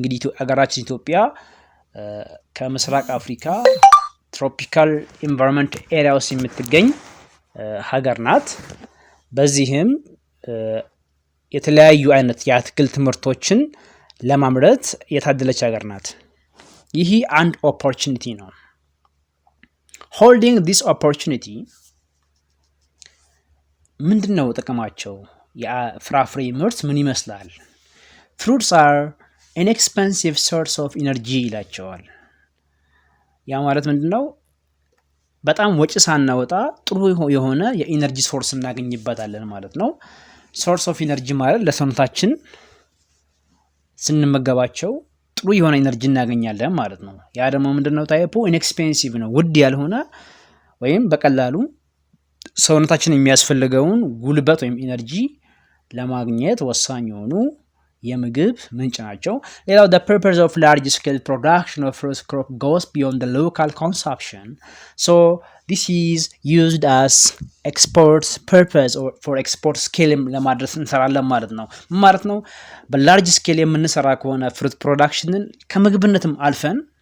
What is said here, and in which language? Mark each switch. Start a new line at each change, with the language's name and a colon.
Amharic: እንግዲህ አገራችን ኢትዮጵያ ከምስራቅ አፍሪካ ትሮፒካል ኢንቫይሮንመንት ኤሪያ ውስጥ የምትገኝ ሀገር ናት። በዚህም የተለያዩ አይነት የአትክልት ምርቶችን ለማምረት የታደለች ሀገር ናት። ይህ አንድ ኦፖርቹኒቲ ነው።
English: holding this opportunity
Amharic: ምንድነው ጥቅማቸው? የፍራፍሬ ምርት ምን ይመስላል?
English: fruits are inexpensive source of energy
Amharic: ይላቸዋል። ያ ማለት ምንድነው? በጣም ወጪ ሳናወጣ ጥሩ የሆነ የኢነርጂ ሶርስ እናገኝበታለን ማለት ነው። ሶርስ ኦፍ ኢነርጂ ማለት ለሰውነታችን ስንመገባቸው ጥሩ የሆነ ኢነርጂ እናገኛለን ማለት ነው። ያ ደግሞ ምንድነው? ታይፑ ኢንኤክስፔንሲቭ ነው። ውድ ያልሆነ ወይም በቀላሉ ሰውነታችን የሚያስፈልገውን ጉልበት ወይም ኢነርጂ ለማግኘት ወሳኝ የሆኑ የምግብ ምንጭ ናቸው። ሌላው
English: the purpose of large scale production of fruit crop goes beyond the local consumption, so this is used as export purpose or for export scale
Amharic: ለማድረስ እንሰራለን ማለት ነው። በላርጅ ስኬል የምንሰራ ከሆነ ፍሩት ፕሮዳክሽንን ከምግብነትም አልፈን